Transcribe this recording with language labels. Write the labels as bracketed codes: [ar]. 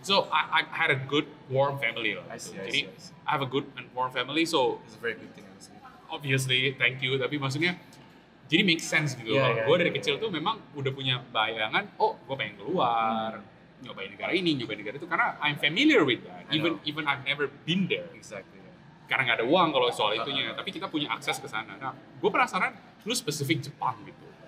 [en] So I had a good warm family lah. I see. Jadi I have a good and warm family. So It's a very good thing honestly. obviously thank you. [id] Tapi maksudnya jadi [en] make sense gitu. [id] Gue dari kecil tuh memang udah punya bayangan. Oh, gue pengen keluar, nyobain negara ini, nyobain negara itu. Karena [en] I'm familiar with that. Even I've never been there. Exactly. [id] Karena nggak ada uang kalau soal itunya. Tapi kita punya akses ke sana. Nah, gue penasaran. Lu spesifik Jepang gitu.